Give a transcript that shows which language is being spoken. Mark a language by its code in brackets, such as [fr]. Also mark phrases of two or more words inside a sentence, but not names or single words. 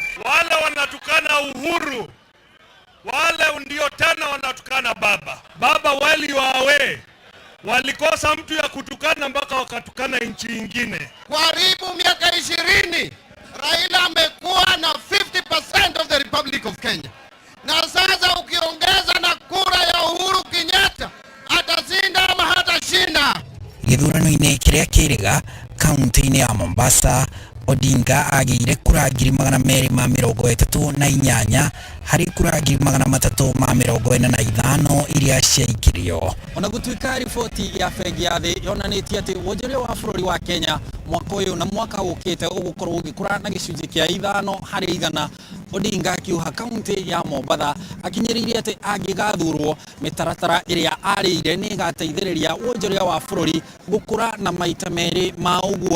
[sw] Wale wanatukana Uhuru, wale ndio tena wanatukana baba wali wawe. Walikosa mtu ya kutukana mpaka wakatukana nchi nyingine. Karibu miaka 20 Raila amekuwa na 50% [en] of the Republic of Kenya. [sw] Na sasa ukiongeza na kura ya Uhuru Kenyatta atashinda ama hatashinda. [ki] Gĩthurano-inĩ kĩrĩa kĩrĩga kaunti-inĩ ya Mombasa, Odinga agĩire kura 238 harĩ kura 345 iria ciaikirio. Ona gũtuĩka riboti ya bengi ya thĩ yonanĩtie atĩ wonjoria wa bũrũri wa Kenya mwaka ũyũ na mwaka ũkĩte ũgũkorwo ũgĩkũra na gĩcunjĩ kĩa 5%, Odinga akiuha kaunti ya Mombatha akinyĩrĩirie atĩ angĩgathurwo mĩtaratara ĩrĩa arĩire nĩ ĩgateithĩrĩria wonjoria wa bũrũri gũkũra na maita merĩ ma ũguo.